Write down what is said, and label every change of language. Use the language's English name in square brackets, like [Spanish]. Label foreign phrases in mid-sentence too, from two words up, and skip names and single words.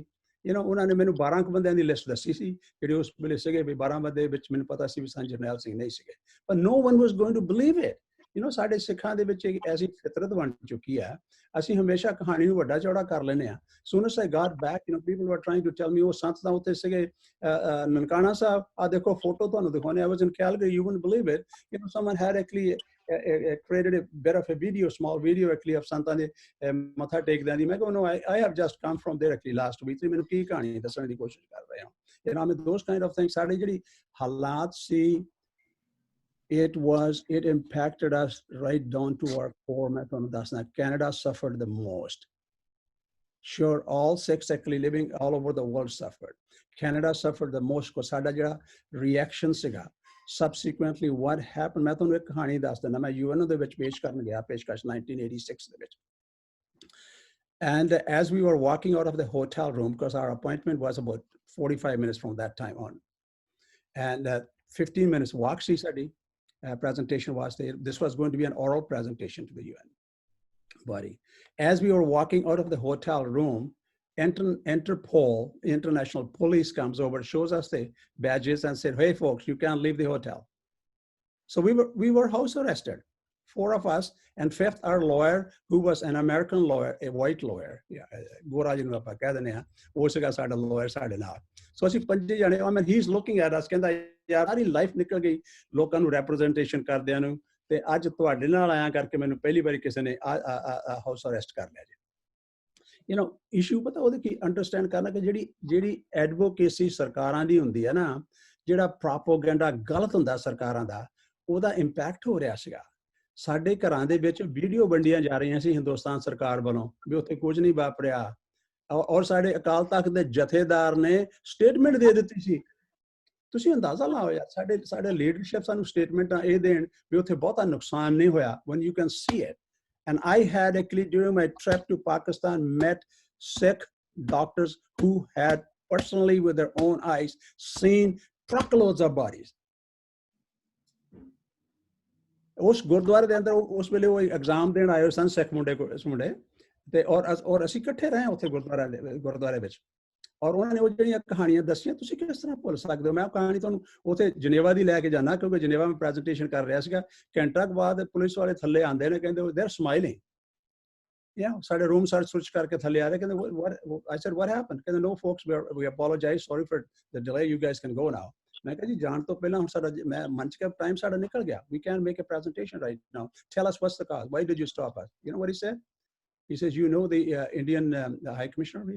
[English] you know [Punjabi] ਉਹਨਾਂ ਨੇ ਮੈਨੂੰ 12 ਕੁ ਬੰਦਿਆਂ ਦੀ ਲਿਸਟ ਦੱਸੀ ਸੀ ਜਿਹੜੇ ਉਸ ਵੇਲੇ ਸੀਗੇ, ਵੀ 12 ਬੰਦੇ ਵਿੱਚ ਮੈਨੂੰ ਪਤਾ ਸੀ ਵੀ ਸੰਤ ਜਰਨੈਲ ਸਿੰਘ ਨਹੀਂ ਸੀਗੇ, ਪਰ [English] no one was going to believe it. you know [Punjabi] ਸਾਡੇ ਸਿੱਖਾਂ ਦੇ ਵਿੱਚ ਇੱਕ ਐਸੀ ਫਿਤਰਤ ਬਣ ਚੁੱਕੀ ਹੈ, ਅਸੀਂ ਹਮੇਸ਼ਾ ਕਹਾਣੀ ਨੂੰ ਵੱਡਾ ਚੌੜਾ ਕਰ ਲੈਂਦੇ ਹਾਂ। [English] Soon as I got back, you know people were trying to tell me [Punjabi] ਉਹ ਸੰਤ ਤਾਂ ਉੱਥੇ ਸੀਗੇ ਨਨਕਾਣਾ ਸਾਹਿਬ, ਆ ਦੇਖੋ ਫੋਟੋ ਤੁਹਾਨੂੰ ਦਿਖਾਉਂਦੇ, [English] I was in Calgary, you wouldn't believe it. you know someone had actually created a bit of a video, small video actually of [Punjabi] ਸੰਤਾਂ ਦੇ ਮੱਥਾ ਟੇਕਦਿਆਂ ਦੀ। ਮੈਂ ਕਿਹਾ [English] no, I have just come from there actually last week, [Punjabi] ਤੇ ਮੈਨੂੰ ਕੀ ਕਹਾਣੀ ਦੱਸਣ ਦੀ ਕੋਸ਼ਿਸ਼ ਕਰ ਰਹੇ ਹਾਂ। [English] you know, I mean those kind of things, [Punjabi] ਸਾਡੇ ਜਿਹੜੀ ਹਾਲਾਤ ਸੀ, [English] it impacted us right down to our core। [Punjabi] ਮੈਂ ਤੁਹਾਨੂੰ ਦੱਸਣਾ, [English] Canada suffered the most. Sure, all Sikhs actually living all over the world suffered. Canada suffered the most because [Punjabi] ਸਾਡਾ ਜਿਹੜਾ reaction ਸੀਗਾ। [English] Subsequently, what happened? [Punjabi] ਮੈਂ ਤੁਹਾਨੂੰ ਇੱਕ ਕਹਾਣੀ ਦੱਸ ਦਿੰਦਾ, ਮੈਂ UN ਦੇ ਵਿੱਚ ਪੇਸ਼ ਕਰਨ ਗਿਆ, ਪੇਸ਼ਕਸ਼ 1986 ਦੇ ਵਿੱਚ। [English] And as we were walking out of the hotel room, because our appointment was about 45 minutes from that time on, and 15 minutes walk [Punjabi] ਸੀ ਸਾਡੀ [English] presentation was there. This was going to be an oral presentation to the UN body. As we were walking out of the hotel room, Interpol, international police, comes over, shows us the badges and said, hey folks, you can't leave the hotel. So we were house arrested, 4 of us, and 5th our lawyer, who was an American lawyer, a white lawyer. [Punjabi] ਗੋਰਾ ਜੀ ਨੂੰ ਆਪਾਂ ਕਹਿ ਦਿੰਦੇ ਹਾਂ, ਉਹ ਸੀਗਾ ਸਾਡਾ lawyer ਸਾਡੇ ਨਾਲ. So ਅਸੀਂ 5 ਜਣੇ, [English] I mean he's looking at us, [Punjabi] ਕਹਿੰਦਾ ਯਾਰ ਸਾਰੀ ਲਾਈਫ ਨਿਕਲ ਗਈ ਲੋਕਾਂ ਨੂੰ ਰੈਪਰੈਜ਼ੈਂਟੇਸ਼ਨ ਕਰਦਿਆਂ ਨੂੰ, ਤੇ ਅੱਜ ਤੁਹਾਡੇ ਨਾਲ ਆਇਆ ਕਰਕੇ ਮੈਨੂੰ ਪਹਿਲੀ ਵਾਰੀ ਕਿਸੇ ਨੇ [English] house arrest [Punjabi] ਕਰ ਲਿਆ ਜੀ। [English] you know [Punjabi] ਇਸ਼ੂ ਪਤਾ ਉਹਦੇ ਕੀ ਅੰਡਰਸਟੈਂਡ ਕਰਨਾ, ਕਿ ਜਿਹੜੀ ਐਡਵੋਕੇਸੀ ਸਰਕਾਰਾਂ ਦੀ ਹੁੰਦੀ ਹੈ ਨਾ, ਜਿਹੜਾ ਪ੍ਰੋਪੋਗੈਂਡਾ ਗਲਤ ਹੁੰਦਾ ਸਰਕਾਰਾਂ ਦਾ, ਉਹਦਾ ਇੰਪੈਕਟ ਹੋ ਰਿਹਾ ਸੀਗਾ। ਸਾਡੇ ਘਰਾਂ ਦੇ ਵਿੱਚ ਵੀਡੀਓ ਵੰਡੀਆਂ ਜਾ ਰਹੀਆਂ ਸੀ ਹਿੰਦੁਸਤਾਨ ਸਰਕਾਰ ਵੱਲੋਂ ਵੀ ਉੱਥੇ ਕੁਝ ਨਹੀਂ ਵਾਪਰਿਆ, ਔਰ ਸਾਡੇ ਅਕਾਲ ਤਖਤ ਦੇ ਜਥੇਦਾਰ ਨੇ ਸਟੇਟਮੈਂਟ ਦੇ ਦਿੱਤੀ ਸੀ। ਤੁਸੀਂ ਅੰਦਾਜ਼ਾ ਲਾਓ ਯਾਰ, ਸਾਡੇ ਲੀਡਰਸ਼ਿਪ ਸਾਨੂੰ ਸਟੇਟਮੈਂਟਾਂ ਇਹ ਦੇਣ ਵੀ ਉੱਥੇ ਬਹੁਤਾ ਨੁਕਸਾਨ ਨਹੀਂ ਹੋਇਆ, [English] when you can see it. And I had actually, during my trip to Pakistan, met Sikh doctors who had personally, with their own eyes, seen truckloads of bodies. [Punjabi] ਉਸ ਗੁਰਦੁਆਰੇ ਦੇ ਅੰਦਰ ਉਸ ਵੇਲੇ ਉਹ ਐਗਜ਼ਾਮ ਦੇਣ ਆਏ ਸਨ ਸਿੱਖ ਮੁੰਡੇ ਤੇ ਔਰ ਅਸੀਂ ਇਕੱਠੇ ਰਹੇ ਉੱਥੇ ਗੁਰਦੁਆਰੇ ਵਿੱਚ, ਔਰ ਉਹਨਾਂ ਨੇ ਉਹ ਜਿਹੜੀਆਂ ਕਹਾਣੀਆਂ ਦੱਸੀਆਂ ਤੁਸੀਂ ਕਿਸ ਤਰ੍ਹਾਂ ਭੁੱਲ ਸਕਦੇ ਹੋ। ਮੈਂ ਉਹ ਕਹਾਣੀ ਤੁਹਾਨੂੰ ਉੱਥੇ ਜਨੇਵਾ ਦੀ ਲੈ ਕੇ ਜਾਣਾ, ਕਿਉਂਕਿ ਜਨੇਵਾ ਮੈਂ ਪ੍ਰੈਜੈਂਟੇਸ਼ਨ ਕਰ ਰਿਹਾ ਸੀਗਾ। ਘੰਟਾ ਕੁ ਬਾਅਦ ਪੁਲਿਸ ਵਾਲੇ ਥੱਲੇ ਆਉਂਦੇ ਨੇ, ਕਹਿੰਦੇ [English] they are smiling, [Punjabi] ਸਾਡੇ [English] room search [Punjabi] ਕਰਕੇ ਥੱਲੇ ਆ ਰਹੇ, ਕਹਿੰਦੇ [English] I said what happened? ਕਹਿੰਦੇ no folks, we apologize, sorry for the delay, you guys can go now. [Punjabi] ਮੈਂ ਕਿਹਾ ਜੀ ਜਾਣ ਤੋਂ ਪਹਿਲਾਂ ਹੁਣ ਸਾਡਾ ਮੈਂ ਮੰਚ ਦਾ ਟਾਈਮ ਸਾਡਾ ਨਿਕਲ ਗਿਆ, [English] we can't make a presentation right now, tell us what's the cause, why did you stop us? You know what he said? He says, you know the Indian High Commissioner here?